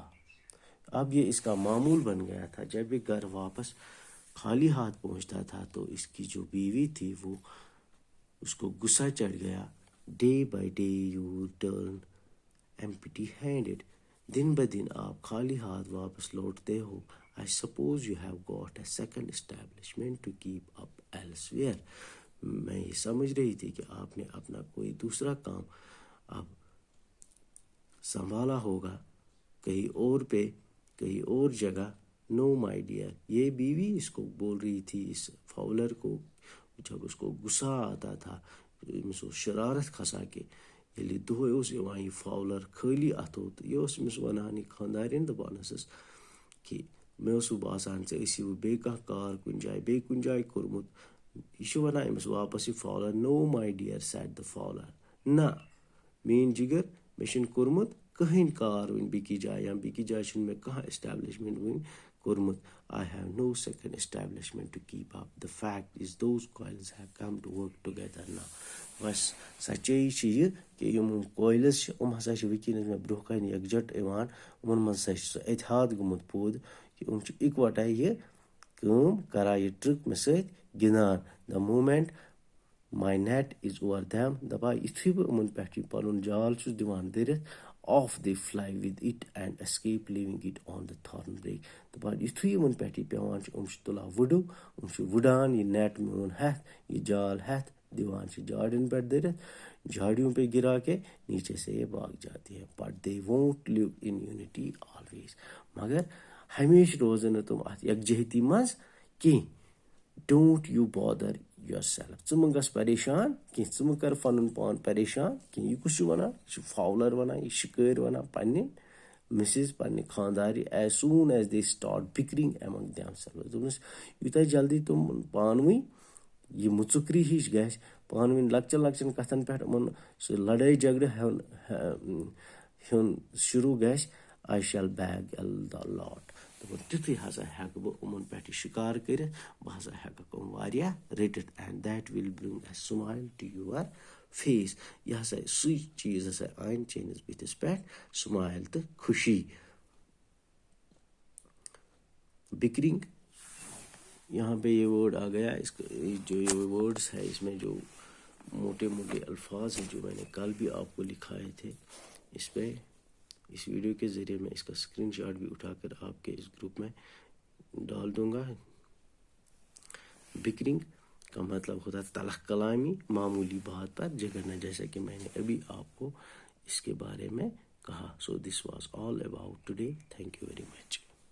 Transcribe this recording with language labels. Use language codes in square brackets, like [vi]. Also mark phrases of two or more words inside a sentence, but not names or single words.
[ur] اب یہ اس کا معمول بن گیا تھا، جب یہ گھر واپس خالی ہاتھ پہنچتا تھا تو اس کی جو بیوی تھی وہ اس کو غصہ چڑھ گیا۔ [en] Day by day you turn empty-handed, [ur] دن بدن آپ خالی ہاتھ واپس لوٹتے ہو۔ [en] I suppose you have got a second establishment to keep up elsewhere. [ur] میں یہ سمجھ رہی تھی کہ آپ نے اپنا کوئی دوسرا کام اب سنبھالا ہوگا کہیں اور پہ، کہیں اور جگہ۔ [en] No my dear, [ur] یہ بیوی اس کو بول رہی تھی، اس فاولر کو، جب اس کو غصہ آتا تھا، [ks] أمس اوس شرارت کھسان کہ ییٚلہِ دۄہے اوس یِوان یہِ فاولر خٲلی اَتھو تہٕ یہِ اوس أمِس وَنان یہِ خانٛدارٮ۪ن دَپان ٲسٕس کہِ مےٚ اوسوٕ باسان ژےٚ ٲسِوٕ بیٚیہِ کانٛہہ کار بیٚیہِ کُنہِ جایہِ کوٚرمُت۔ یہِ چھُ وَنان أمِس واپس یہِ فاولر۔ [en] No my dear, said the Fowler, [ks] نہ میٛٲنۍ جِگر، مےٚ چھُنہٕ کوٚرمُت کٕہٕنۍ کار وٕنہِ بیٚکِس جایہِ، یا بیٚکِس جایہِ چھُنہٕ مےٚ کانٛہہ ایسٹیبلشمنٹ وٕنہِ کوٚرمُت۔ [en] I have no second establishment to keep up. The fact is those coils have come to work together now. [ks] بس سچٲیی چھِ یہِ کہ یِم کویلٕز چھِ، یِم ہسا چھِ وٕنکیٚنس مےٚ برونٛہہ کَنہِ یکجٹ یِوان، یِمن منٛز ہسا چھُ سُہ اتحاد گوٚمُت پوٗدٕ کہ یِم چھِ اِکوٹے یہِ کٲم کران، یہِ ٹرک مےٚ سۭتۍ گِنٛدان۔ [en] The moment my net is over them، [ks] دپان یُتھُے بہٕ یِمن پٮ۪ٹھ یہِ پنُن جال چھُس دِوان دٔرِتھ، [en] off they fly with it and escape leaving it on the thorn break، [ks] دپان یُتھُے یِمن پٮ۪ٹھ یہِ پیٚوان چھُ، یِم چھِ تُلان وُڈو، یِم چھِ وُڈان یہِ نیٹ میون ہٮ۪تھ، یہِ جال ہٮ۪تھ، دِوان چھِ جھاڑین پٮ۪ٹھ دٔرِتھ، [ur] جھاڑیوں پہ گرا کے نیچے سے یہ بھاگ جاتی ہے۔ [en] But they won't live in unity always, [ks] مگر ہمیشہ روزن نہٕ تِم اتھ یکجہتی منٛز کینٛہہ۔ [en] Don't you bother yourself, [ks] ژٕ مہٕ گژھ پریشان کینٛہہ، ژٕ مہٕ کر پنُن پان پریشان کینٛہہ۔ یہِ کُس چھُ ونان؟ یہِ چھُ فاولر ونان، یہِ شِکٲرۍ ونان پننہِ مسز، پننہِ خاندارِ۔ [en] As soon as they start bickering among themselves, [ks] دوٚپنس یوٗتاہ جلدی تِم پانہٕ ؤنۍ یہِ مُژُکری ہِش گژھِ، پانہٕ ؤنۍ لۄکچن لۄکچن کتھن پٮ۪ٹھ یِمن سُہ لڑٲے جھگڑٕ ہیُن شروع گژھِ، [en] I shall bag the lot, [ks] دوٚپُن تیُتھُے ہسا ہٮ۪کہٕ بہٕ یِمن پٮ۪ٹھ یہِ شِکار کٔرِتھ، بہٕ ہسا ہٮ۪ککھ یِم واریاہ رٔٹِتھ، [en] And that will bring a smile to your face, [ks] یہِ ہسا سُے چیٖز ہسا انہِ چٲنِس بٕتھِس پٮ۪ٹھ سمایل تہٕ خوشی۔ بکرنگ، [ur] یہاں پہ یہ ورڈ آ گیا، اس جو یہ ورڈس ہے اس میں جو موٹے موٹے الفاظ ہیں جو میں نے کل بھی آپ کو لکھائے تھے، اس پہ اس ویڈیو کے ذریعے میں اس کا اسکرین شاٹ بھی اٹھا کر آپ کے اس گروپ میں ڈال دوں گا۔ بکرنگ کا مطلب ہوتا ہے تلخ کلامی، معمولی بات پر جھگڑنا، جیسا کہ میں نے ابھی آپ کو اس کے بارے میں کہا. [en] So this was all about today. Thank you very much.